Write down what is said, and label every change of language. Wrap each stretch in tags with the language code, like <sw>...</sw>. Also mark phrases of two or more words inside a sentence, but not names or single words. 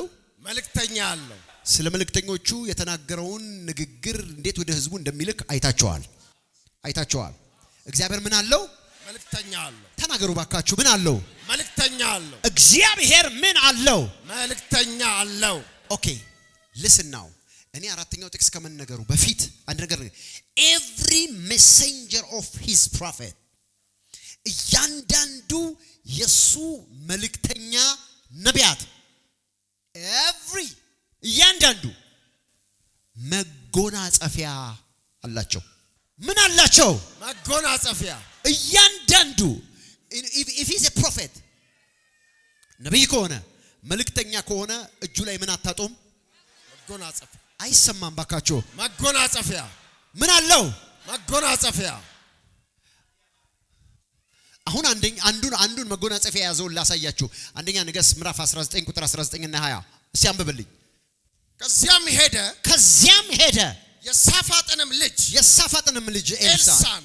<am>መልእክተኛ አለው ስለ መልእክተኞቹ የተናገረውን ንግግር እንዴት ወደ ህዝቡ እንደሚልክ አይታቸዋል እግዚአብሔር ምን አለው መልእክተኛ አለው ተናገሩ ባካችሁ ምን አለው መልእክተኛ አለው እግዚአብሔር ምን አለው መልእክተኛ አለው ኦኬ</am> <en>listen now</en> <am>እኔ አራተኛው ጥቅስ ከመነገሩ በፊት አንድ ነገር</am> <en>every messenger of his prophet</en> <am>እያንዳንዱ የሱ መልእክተኛ ነቢያት እያንዳንዱ መጎናጸፊያ አላቸው ምን አላቸው መጎናጸፊያ እያንዳንዱ</am> <en>if he's a prophet</en> <am>ነብይ ከሆነ መልእክተኛ ከሆነ እጁ ላይ ምን አታጡም መጎናጸፊያ አይሰማም ባካችሁ መጎናጸፊያ ምን አለው መጎናጸፊያ አሁን አንዱን መጎናጸፊያ ያዘውን ላሳያችሁ። አንደኛ ነገሥት ምዕራፍ 19 ቁጥር 19 እና 20 እስቲ አንብብልኝ። ከዚያም ሄደ የሳፋጥንም ልጅ ኤልሳን</am>